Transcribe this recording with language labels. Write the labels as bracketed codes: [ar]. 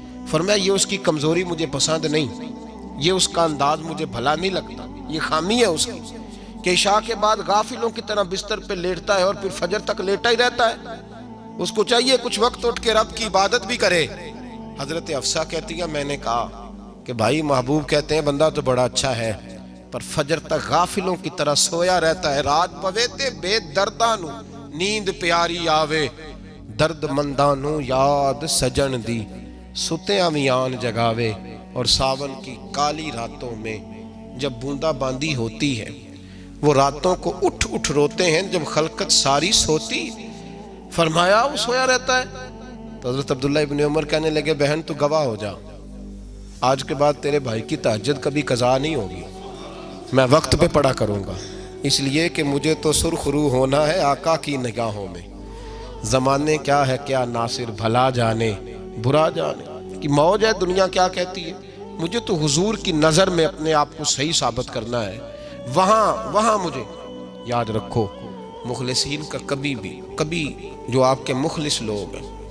[ur] فرمایا یہ اس کی کمزوری مجھے پسند نہیں, یہ اس کا انداز مجھے بھلا نہیں لگتا, یہ خامی ہے اس کی کہ عشاء کے بعد غافلوں کی طرح بستر پہ لیٹتا ہے اور پھر فجر تک لیٹا ہی رہتا ہے. اس کو چاہیے کچھ وقت اٹھ کے رب کی عبادت بھی کرے. حضرت حفصہ کہتی ہے میں نے کہا کہ بھائی محبوب کہتے ہیں بندہ تو بڑا اچھا ہے پر فجر تک غافلوں کی طرح سویا رہتا ہے. [pa] رات پوے تے بے دردانو نیند پیاری آوے, درد مندانو یاد سجن دی ستیاں میان جگاوے. [ur] اور ساون کی کالی راتوں میں جب بوندا باندی ہوتی ہے وہ راتوں کو اٹھ اٹھ روتے ہیں جب خلقت ساری سوتی. فرمایا وہ سویا رہتا ہے. تو حضرت عبداللہ ابن عمر کہنے لگے بہن تو گواہ ہو جا, آج کے بعد تیرے بھائی کی تہجد کبھی قضا نہیں ہوگی، میں وقت پہ پڑھا کروں گا، اس لیے کہ مجھے تو سرخ رو ہونا ہے آقا کی نگاہوں میں۔ زمانے کیا ہے کیا ناصر، بھلا جانے برا جانے کی موج ہے دنیا کیا کہتی ہے، مجھے تو حضور کی نظر میں اپنے آپ کو صحیح ثابت کرنا ہے۔ وہاں مجھے یاد رکھو، مخلصین کا کبھی جو آپ کے مخلص لوگ ہیں